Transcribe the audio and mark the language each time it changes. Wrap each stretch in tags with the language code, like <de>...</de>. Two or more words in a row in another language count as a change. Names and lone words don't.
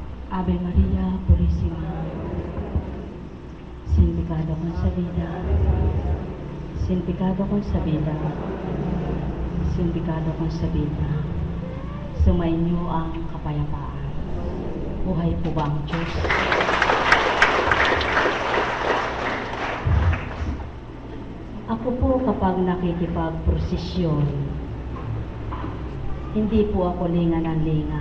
<es>Ave María Purísima, sin pecado concebida, sin pecado concebida, sin pecado concebida,</es> <tl>sumainyo ang kapayapaan. Buhay po ba ang Diyos? Ako po kapag nakikipagprosesyon, hindi po ako linga ng linga.</tl>